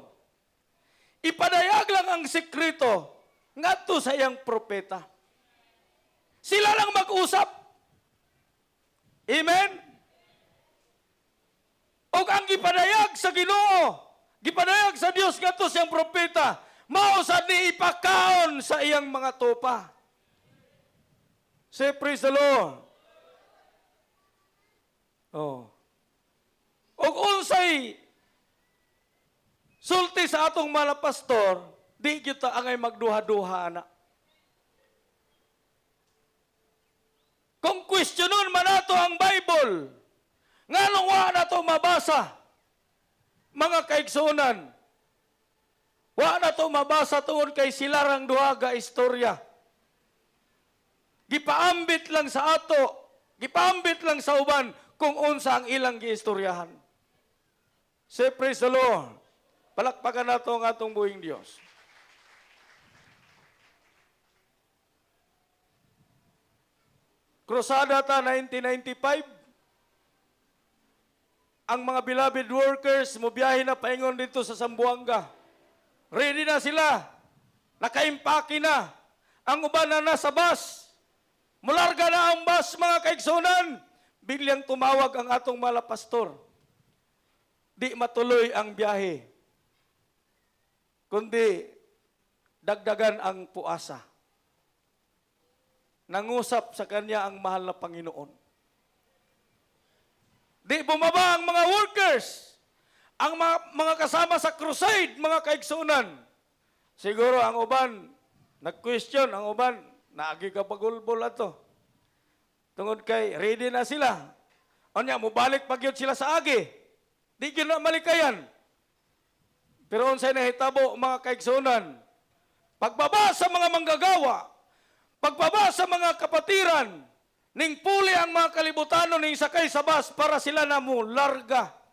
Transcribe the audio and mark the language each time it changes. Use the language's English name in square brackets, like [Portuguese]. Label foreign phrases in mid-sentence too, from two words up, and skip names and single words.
[Cebuano] Ipadayag lang ang sikreto ngadto sa iyang propeta. Sila lang mag-usap. Amen? O ang gipadayag sa Ginoo, gipadayag sa Dios ngadto sa iyang propeta, mao sa ni ipakaon sa iyang mga tupa. [English] Say praise the Lord. Oh. [Cebuano] Og unsay sulti sa atong mga pastor, di kita angay magduha-duha na. Kung questionon man nato ang Bible, nganong wa nato mabasa, mga kaigsunan, wa nato mabasa tungod kay silarang duha ga istorya. Gipaambit lang sa ato, gipaambit lang sa uban kung unsa ang ilang giistoryahan. [English] Say praise the Lord. [Cebuano] Palakpakan nato ang atong buhing Dios. Krusada ta 1995. Ang mga [English] beloved workers [Cebuano] mobiyahe na paingon dito sa Zamboanga. Ready na sila. Nakaimpake na. Ang uban na nasa bus. Mularga na ang bus, mga kaigsunan. [Filipino] Biglang tumawag ang atong mga pastor. Di matuloy ang biyahe. Kundi dagdagan ang puasa. Nangusap sa kanya ang mahal na Panginoon. Di bumaba ang mga workers, ang mga kasama sa crusade, [Cebuano] mga kaigsunan. Siguro ang uban, nag-question, ang uban, naagi ka pagulbol ato. Tungod kay, ready na sila. O niya, mubalik pagyod sila sa agi. [Filipino] Di yun na malikayan. [Cebuano] Pero unsay nahitabo, mga kaigsunan, pagbaba sa mga manggagawa, pagbaba sa mga kapatiran, ning puli ang mga kalibutano ning sakay sa bus para sila na mo larga.